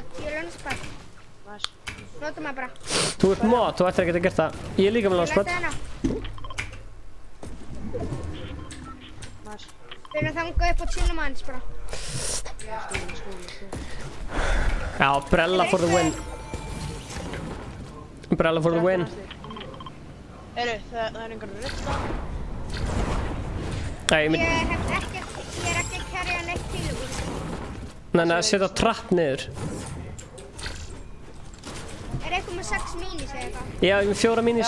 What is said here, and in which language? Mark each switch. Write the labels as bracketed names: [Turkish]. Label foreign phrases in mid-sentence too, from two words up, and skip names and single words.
[Icelandic] Nice. Nota maður bara. Þú ert mod, þú ættir að geta gert það. Ég er líka með launchpad. Læta hana. Nice. Við erum þangað upp á tínum aðeins bara. Já, [English] Brella for the win. Brella for the win. [Icelandic] Heru, það er einhver rifta. Nei, Ég er ekki að kerja neitt til úr. Nei, setja trapp niður. Er eitthvað með 6 minis eða eitthvað? Já, ég er með 4 minis.